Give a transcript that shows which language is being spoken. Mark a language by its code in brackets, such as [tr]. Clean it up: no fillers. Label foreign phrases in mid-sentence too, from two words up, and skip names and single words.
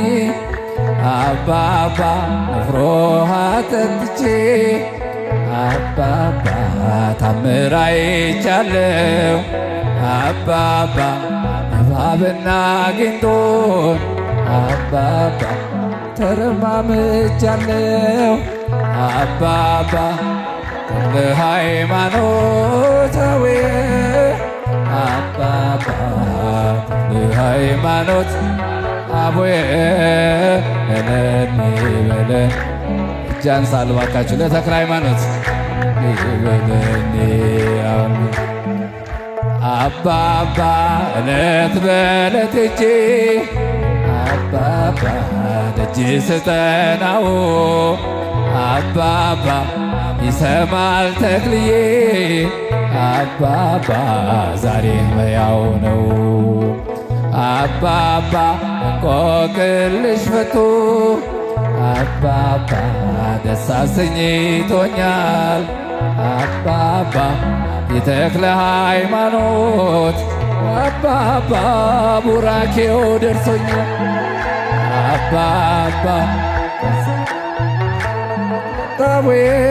[am] አባባ ንፍሮ አጠጥቼ አባባ ታምር አይቻለው አባባ እባብና ጊንጦን አባባ ተረማምጃለው አባባ ለሃይማኖታዊ አባባ ለሃይማኖት አቡዬ [gez] በለኒ በለን [am] እጃን ሳልባካችሁ ለተክለ ሃይማኖት በለኒ አባባ እለት በለት እጄ አባባ ደጅ ስጠናው አባባ ይሰማል ተክልዬ አባባ ዛሬ ሕያው ነው አባባ እንቆቅልሽ ፈቶ አባባ ደስ አሰኝቶኛል አባባ የተክለ ሃይማኖት አባባ ቡራኬው ደርሶኛል አባባ አቡዬ